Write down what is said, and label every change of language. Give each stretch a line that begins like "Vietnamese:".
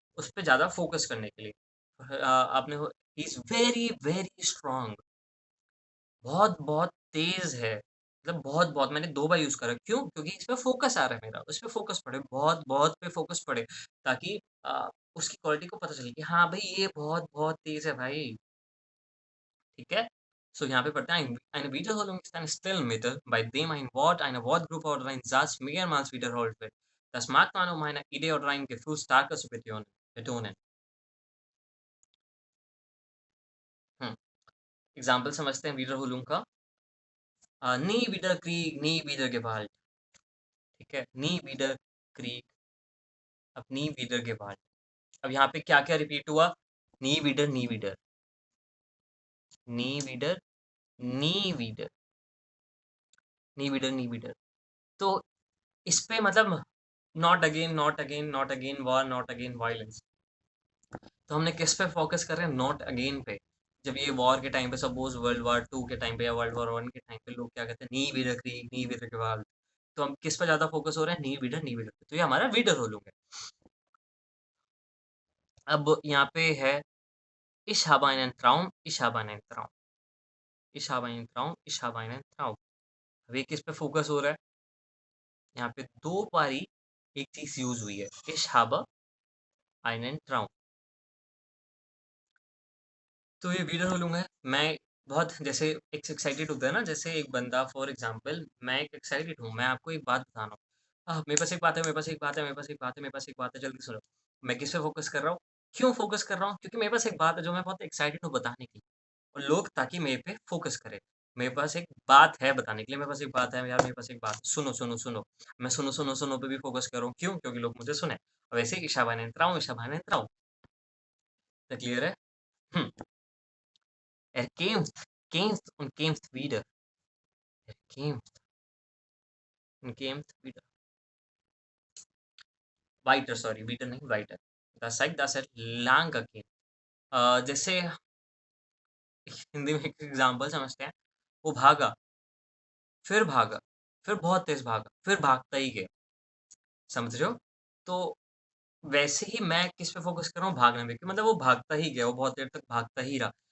Hindi: उस पर ज्यादा फोकस करने के लिए। आपने, he is very very strong, बहुत बहुत तेज है, मतलब बहुत बहुत, मैंने 2 बार यूज करा। क्यों? क्योंकि इस पे फोकस आ रहा है मेरा, उस पे फोकस पड़े, बहुत बहुत पे फोकस पड़े, ताकि उसकी क्वालिटी को पता चले कि हाँ भाई ये बहुत बहुत तेज है भाई। ठीक है, so यहाँ पे पढ़ते हैं
German: eine Wiederholung ist ein Stilmittel, bei dem ein Wort, eine Wortgruppe oder ein Satz mehrmals wiederholt wird. Das mag man, um eine Idee oder ein Gefühl stärker zu betonen.
Hindi: हम्म, एग्जाम्पल समझते हैं Wiederholung का।
German: nie wieder Krieg, nie wieder Gewalt।
Hindi: ठीक है,
German: nie wieder Krieg, अब nie wieder Gewalt।
Hindi: अब यहाँ पे क्या क्या रिपीट हुआ?
German: nie wieder, nie wieder, nie wieder, nie wieder, nie wieder, nie wieder।
Hindi: तो इस पे मतलब
English: Not again, not again, not again war, not again violence.
Hindi: तो हमने किस पे फोकस कर रहे हैं? नॉट अगेन पे। जब ये वॉर के टाइम पे, सपोज वर्ल्ड war 2 के टाइम पे या वर्ल्ड war 1 के टाइम पे, लोग क्या कहते हैं? नी वीडर क्रीग, नी वीडर gewalt। तो हम किस पे ज्यादा फोकस हो रहे हैं? नी वीडर, नी वीडर पे। तो ये हमारा वीडर रोल है। अब यहाँ पे है
German: Ich habe einen Traum, ich habe einen Traum, ich habe einen Traum, ich habe einen Traum।
Hindi: अब ये किस पे फोकस हो रहा है? यहाँ पे दो बारी एक चीज यूज हुई है,
German: Ich habe einen Traum।
Hindi: तो ये विडर है। मैं बहुत जैसे एक एक्साइटेड होता है ना, जैसे एक बंदा, फॉर एग्जांपल मैं एक एक्साइटेड हूँ, मैं आपको एक बात बता रहा हूँ। मेरे पास एक बात है, मेरे पास एक बात है, मेरे पास एक बात है, मेरे पास एक बात है, जल्दी सुनो। मैं किस पे फोकस कर रहा हूँ? क्यों फोकस कर रहा हूँ? क्योंकि मेरे पास एक बात है जो मैं बहुत एक्साइटेड हूँ बताने के लिए, और लोग ताकि मेरे पे फोकस करें। मेरे पास एक बात है बताने के लिए, मेरे पास एक बात है यार, मेरे पास एक बात, सुनो सुनो सुनो। मैं सुनो सुनो सुनो पे भी फोकस कर रहा हूँ, क्यों? क्योंकि लोग मुझे सुने। वैसे ईशाबान entraum, ईशाबान entraum। क्लियर है? हम्म।
German: Kämpft und kämpft wieder। Kämpft und kämpft wieder। Weiter, सॉरी, wieder नहीं, weiter।
Hindi: das है lang जैसे हिंदी में एक एग्जाम्पल समझते हैं। वो भागा, फिर बहुत तेज भागा, फिर भागता ही गया। समझ रहे हो? तो वैसे ही मैं किस पे फोकस कर रहा हूँ? भागने पे, कि मतलब वो भागता ही गया, वो बहुत देर तक भागता ही रहा।